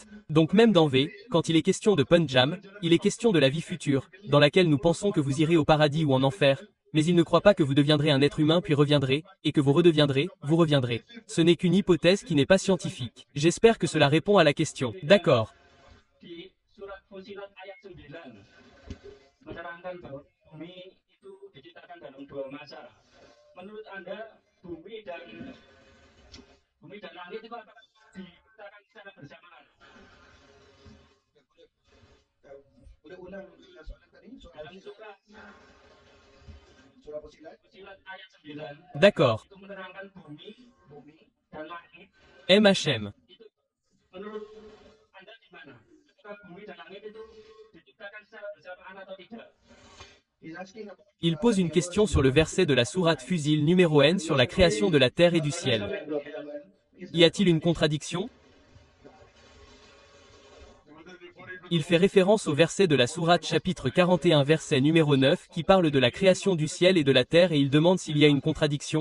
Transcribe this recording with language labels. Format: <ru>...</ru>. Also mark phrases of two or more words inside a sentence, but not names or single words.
<fr>Donc même dans V, quand il est question de Punjam, il est question de la vie future, dans laquelle nous pensons que vous irez au paradis ou en enfer, mais il ne croit pas que vous deviendrez un être humain puis reviendrez, et que vous redeviendrez, vous reviendrez. Ce n'est qu'une hypothèse qui n'est pas scientifique. J'espère que cela répond à la question. D'accord.</fr> <id>Di surat Fussilat ayat 9 menerangkan bahwa bumi itu diciptakan dalam 2 masa. Menurut Anda bumi dan langit itu apakah diciptakan secara bersamaan?</id> <ms>Boleh ulang soalan tadi?</ms> <id>Dalam surah Surah Fussilat. Fussilat ayat 9</id> <fr>D'accord.</fr> <id>itu menerangkan bumi dan langit. MHM. Itu menurut Anda gimana? Apakah bumi dan langit itu diciptakan secara bersamaan atau tidak?</id> <en>He's asking about</en> <fr>Il pose une question sur le verset de la sourate Fusil numéro N sur la création de la terre et du ciel. Y a-t-il une contradiction? Il fait référence au verset de la sourate chapitre 41 verset numéro 9 qui parle de la création du ciel et de la terre et il demande s'il y a une contradiction.</fr>